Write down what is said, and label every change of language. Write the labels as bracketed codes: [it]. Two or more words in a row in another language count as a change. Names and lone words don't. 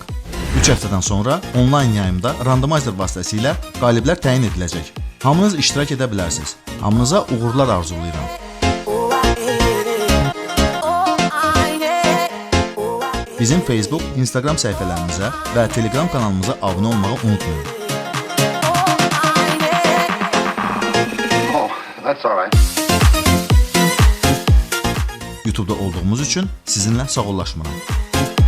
[az] 3 həftədən sonra onlayn yayımda randomizer vasitəsilə qaliblər təyin ediləcək. Hamınız iştirak edə bilərsiniz. Hamınıza uğurlar arzulayıram. Bizim Facebook, Instagram səhifələrimizə və Telegram kanalımıza abunə olmağı unutmayın. [en] Oh, that's all right. [az] YouTube-da olduğumuz üçün sizinlə sağollaşmıram.